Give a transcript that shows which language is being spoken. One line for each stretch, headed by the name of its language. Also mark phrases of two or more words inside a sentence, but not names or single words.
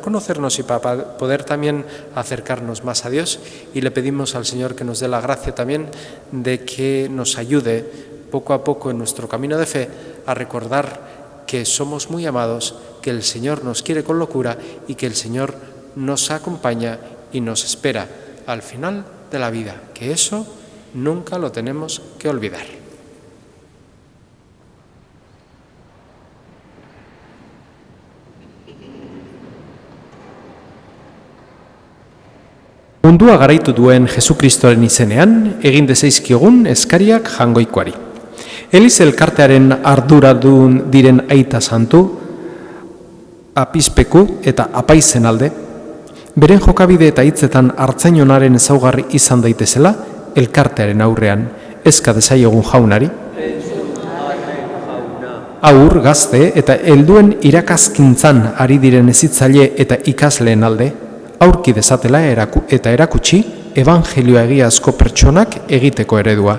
Spanish: conocernos y para poder también acercarnos más a Dios, y le pedimos al Señor que nos dé la gracia también de que nos ayude poco a poco en nuestro camino de fe a recordar que somos muy amados, que el Señor nos quiere con locura y que el Señor nos acompaña y nos espera al final de la vida, que eso nunca lo tenemos que olvidar.
Basque: Mundua garaitu duen Jesukristoren izenean, egin dezaizkiogun eskariak jangoikoari. Eliz elkartearen arduradun diren Aita Santu, apispeku eta apaizen alde, beren jokabide eta hitzetan hartzainonaren ezaugarri izan daitezela, elkartearen aurrean eska dezaiogun jaunari, aur, gazte eta helduen irakaskintzan ari diren hezitzaile eta ikasleen alde, aurki dezatela eta erakutsi evangelioa egiazko pertsonak egiteko eredua.